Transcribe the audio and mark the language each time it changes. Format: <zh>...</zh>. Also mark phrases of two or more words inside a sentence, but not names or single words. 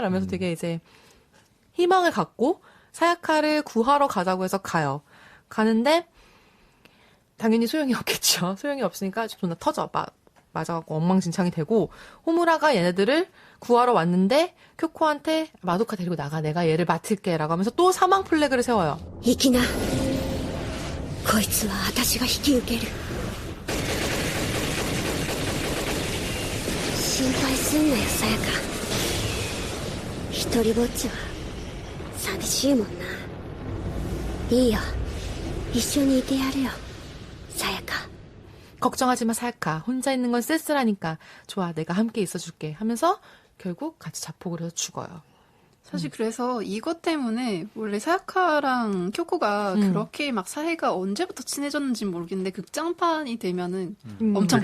<ko>라면서 되게 이제 희망을 갖고 사야카를 구하러 가자고 해서 가요. 가는데 당연히 소용이 없겠죠. 소용이 없으니까 존나 터져. 맞아갖고 엉망진창이 되고 호무라가 얘네들을 구하러 왔는데 쿄코한테 마도카 데리고 나가. 내가 얘를 맡을게. 라고 하면서 또 사망 플래그를 세워요.</ko> <ja>行きなこいつは私が引き受ける心配すんなよさやか一人ぼっちは寂しいもんないいよ一緒にいてやるよさやか</ja> <ko>걱정하지 마 사야카. 혼자 있는 건 쓸쓸하니까. 좋아 내가 함께 있어줄게 하면서 결국 같이 자폭을 해서 죽어요. 사실 그래서 이것 때문에 원래 사야카랑 쿄코가 그렇게 막 사이가 언제부터 친해졌는지 모르겠는데 극장판이 되면은 엄청</ko>